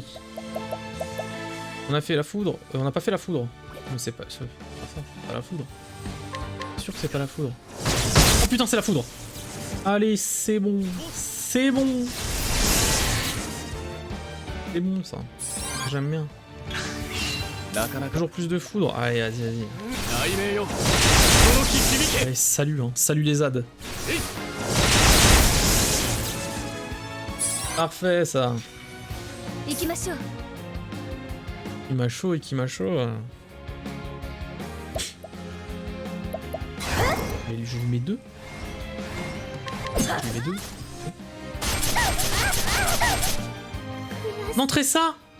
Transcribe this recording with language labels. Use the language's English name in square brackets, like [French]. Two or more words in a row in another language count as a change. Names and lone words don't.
[French] On a fait la foudre. On n'a pas fait la foudre. Mais c'est pas ça. Pas la foudre. C'est sûr que c'est pas la foudre. Oh putain, c'est la foudre. Allez, c'est bon. C'est bon. C'est bon ça. J'aime bien. [Japanese] なかなか [French] Toujours plus de foudre. Allez, vas-y, vas-y. [Japanese] 雷鳴よ驚き響け [French] Allez, salut, hein. Salut les ZAD. Parfait ça. [Japanese] 行きましょう [French] Qui m'a chaud et qui m'a chaud. Mais je lui mets 2. Je lui mets 2. Non, Tressa!